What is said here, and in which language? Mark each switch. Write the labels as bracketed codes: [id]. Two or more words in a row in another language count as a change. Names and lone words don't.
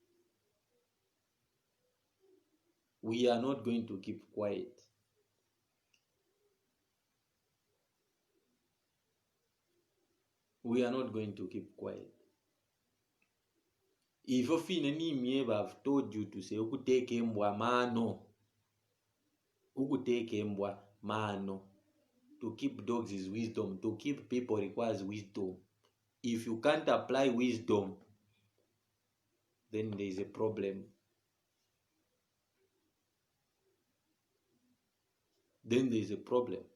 [en] We are not going to keep quiet. We are not going to keep quiet. If you feel any I've told you to say, [bem] ukuteke mbwa mano. Ukuteke mbwa mano. [en] To keep dogs is wisdom. To keep people requires wisdom. If you can't apply wisdom, then there is a problem. Then there is a problem.